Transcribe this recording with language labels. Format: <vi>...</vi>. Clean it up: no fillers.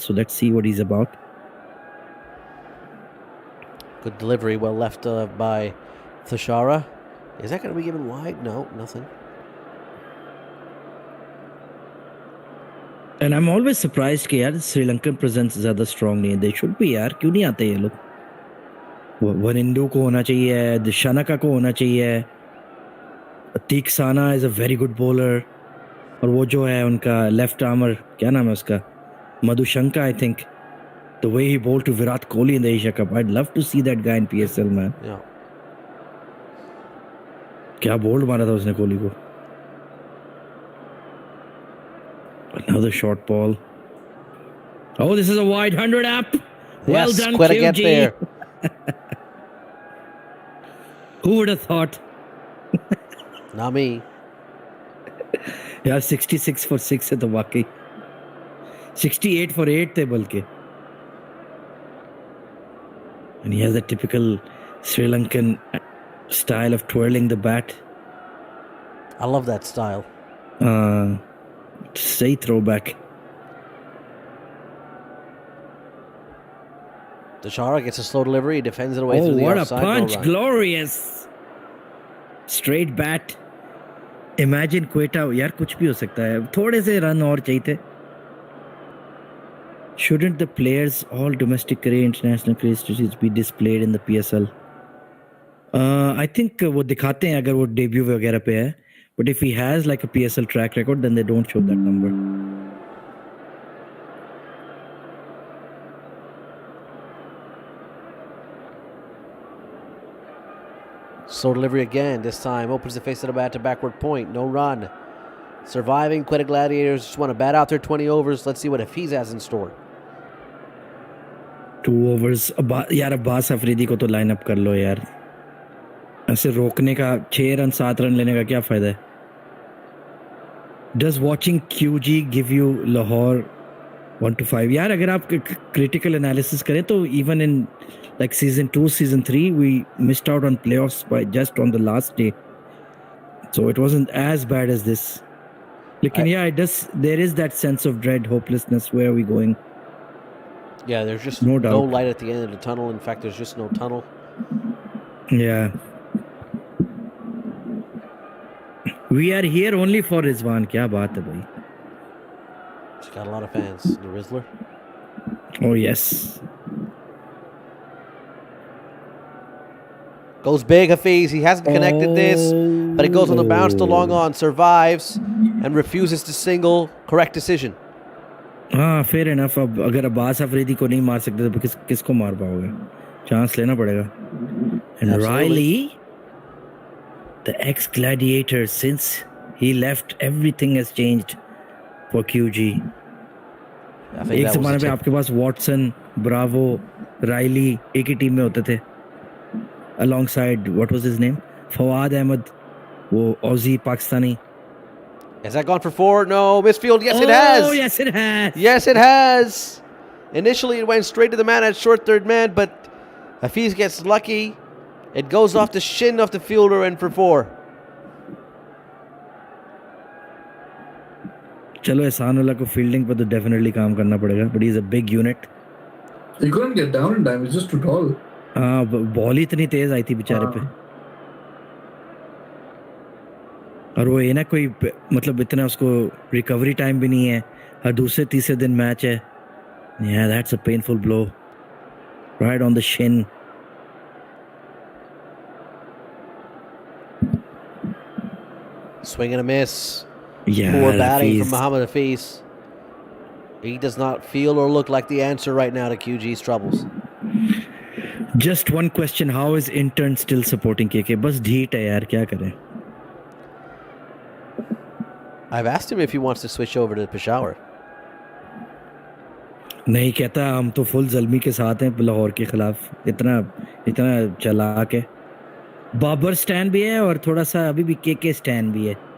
<en>So let's see what he's about. Good delivery, well left by Tushara. Is that going to be given wide? No, nothing. And I'm always surprised</en> <hi>कि यार</hi> <en>Sri Lankan presence</en> <hi>ज़्यादा</hi> <en>strong</en> <hi>नहीं है.</hi> <en>They should be</en> <hi>यार, क्यों नहीं आते ये लोग? वनिंदु को होना चाहिए, Shanaka को होना चाहिए.</hi> <en>Tiksana is a very good bowler.</en> <hi>और वो जो है उनका left armer, क्या नाम है उसका?</hi> <en>Madhushanka, I think. The way he bowled to Virat Kohli in the Asia Cup, I'd love to see that guy in PSL, man. Yeah.</en> <hi>क्या बोल्ड मारा था उसने कोहली को.</hi> <en>Another short ball. Oh, this is a wide 100 up. Well yes, done, Quetta QG. get there. Who would have thought? Not me. Yeah,</en> <hi>66 for 6 है तो वाकई. 68 for 8 थे बल्कि.</hi> <en>And he has that typical Sri Lankan style of twirling the bat. I love that style. Say throwback. Tushara gets a slow delivery, defends it away through the outside. Oh, what a punch! Glorious. Straight bat. Imagine</en> <hi>Quetta, यार कुछ भी हो सकता है. थोड़े से run और चाहिए थे.</hi> <en>Shouldn't the players, all domestic career, international career statistics be displayed in the PSL? I think</en> <hi>वो दिखाते हैं अगर वो debut वगैरह पे है.</hi> <en>But if he has like a PSL track record, then they don't show that number. Slow delivery again. This time opens the face of the bat to backward point. No run. Surviving Quetta Gladiators just want to bat out their 20 overs. Let's see what Hafiz has in store.</en> <hi>2 overs. यार अब्बास अफरीदी को तो line up कर लो यार. ऐसे रोकने का 6 run 7 run लेने का क्या फायदा है?</hi> <en>Does watching QG give you Lahore 1-5?</en> <hi>यार अगर आप</hi> <en>critical analysis</en> <hi>करें तो</hi> <en>even in like season 2, season 3 we missed out on playoffs by just on the last day. So it wasn't as bad as this. Lekin yeah, there is that sense of dread, hopelessness. Where are we going? Yeah, there's just no light at the end of the tunnel. In fact, there's just no tunnel. Yeah. We are here only for Rizwan.</en> <hi>क्या बात है भाई?</hi> <en>She's got a lot of fans. The Rizzler. Oh yes. Goes big, Hafiz. He hasn't connected this, but it goes on the bounce to long on. Survives and refuses to single. Correct decision.</en> <hi>हाँ fair enough. अब अगर अब्बास अफरीदी को नहीं मार सकते तो किसको मार पाओगे? चांस लेना पड़ेगा.</hi> <en>And Riley, the ex gladiator, since he left, everything has changed for QG. I think</en> <hi>एक</hi> <en>that was</en> <hi>जमाने</hi> <en>the</en> <hi>पे आपके पास वॉटसन, ब्रावो, रायली एक ही टीम में होते थे.</hi> <en>Alongside, what was his name?</en> <hi>Fawad Ahmad, वो Aussie Pakistani.</hi> <en>Has that gone for 4? No. Misfield. Yes, it Oh, has. yes it has. Yes, it has. Initially, it went straight to the man at short third man, but Hafiz gets lucky. It goes off the shin of the fielder and for 4.</en> <hi>चलो एहसानुल्लाह को fielding पर तो definitely काम करना पड़ेगा.</hi> <en>But he is a big unit. He couldn't get down in time. He's just too tall.</en> <hi>हाँ, ball ही इतनी तेज आई थी बेचारे पे. और वो ये ना कोई मतलब इतना उसको रिकवरी टाइम भी नहीं है. हर दूसरे तीसरे दिन मैच है.</hi> <en>Yeah, that's a painful blow. Right on the shin. Swing and a miss. Yeah, Poor batting Hafiz. from Muhammad Hafiz. He does not feel or look like the answer right now to QG's troubles. Just one question. How is intern still supporting KK?</en> <hi>बस ढीठ है यार, क्या करें?</hi> <en>I've asked him if he wants to switch over to Peshawar.</en> <hi>नहीं कहता. हम तो फुल जल्मी के साथ हैं लाहौर के खिलाफ. इतना चालाक है. बाबर स्टैन भी है और थोड़ा सा अभी भी केके स्टैन भी है.</hi>